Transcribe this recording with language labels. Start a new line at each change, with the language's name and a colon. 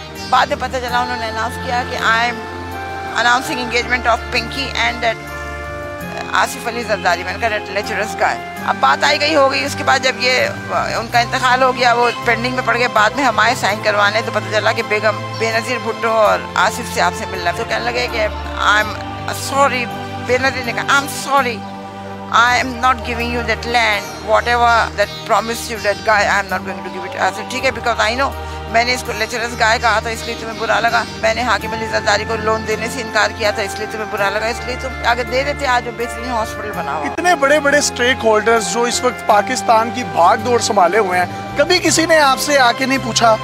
Hindi: बाद में पता चला उन्होंने अनाउंस किया कि
English: I am announcing engagement of Pinky and Asif Ali Zardari.
Hindi: मैंने कहा लेक्चरर्स का है। अब बात आई गई हो गई। उसके बाद जब ये उनका इंतकाल हो गया, वो पेंडिंग में पड़ गए, बाद में हम आए साइन करवाने, तो पता चला कि बेगम बेनज़ीर भुट्टो और आसिफ से आपसे मिलना। तो कहने लगे कि
English: I am sorry.
Hindi: बेनज़ीर ने कहा
English: I am sorry, I am not giving you that land, whatever that promised you that guy, I am not going to give it. I said
Hindi: ठीक है,
English: because I know
Hindi: मैंने इसको lecturers गाय कहा था इसलिए तुम्हें बुरा लगा। मैंने हाकिम अली जरदारी को लोन देने से इनकार किया था इसलिए तुम्हें बुरा लगा, इसलिए तुम आगे दे देते। आज जो बेहतरीन हॉस्पिटल बना हुआ। इतने बड़े बड़े स्टेक होल्डर्स जो इस वक्त पाकिस्तान की भाग दौड़ संभाले हुए हैं, कभी किसी ने आपसे आके नहीं पूछा?